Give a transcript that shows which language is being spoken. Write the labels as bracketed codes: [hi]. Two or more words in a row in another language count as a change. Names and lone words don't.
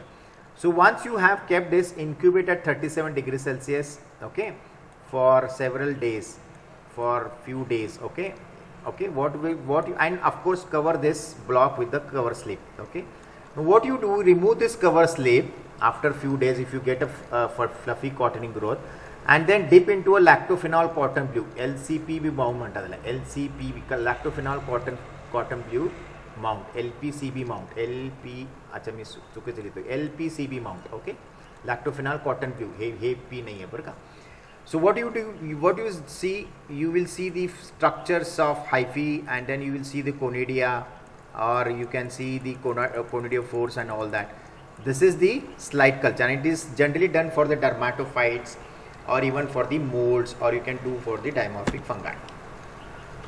[en] So once you have kept this, incubate at 37 degrees Celsius, okay, for several days, for few days. Okay, and of course cover this block with the cover slip. Okay, now what you do, remove this cover slip after few days if you get a fluffy cottoning growth, and then dip into a lactophenol cotton blue, LCPB mount म्हणतात, LCPB lactophenol cotton blue mount, LPCB mount, [mr] अच्छा मी चुकीचं लिहितो, [en] LPCB mount. Okay, lactophenol cotton blue, [mr] हे P नाही आहे बरं का. [en] So what you do, what you see, you will see the structures of hyphae, and then you will see the conidia, or you can see the conidiophores and all that. This is the slide culture, and it is generally done for the dermatophytes or even for the molds, or you can do for the dimorphic fungi.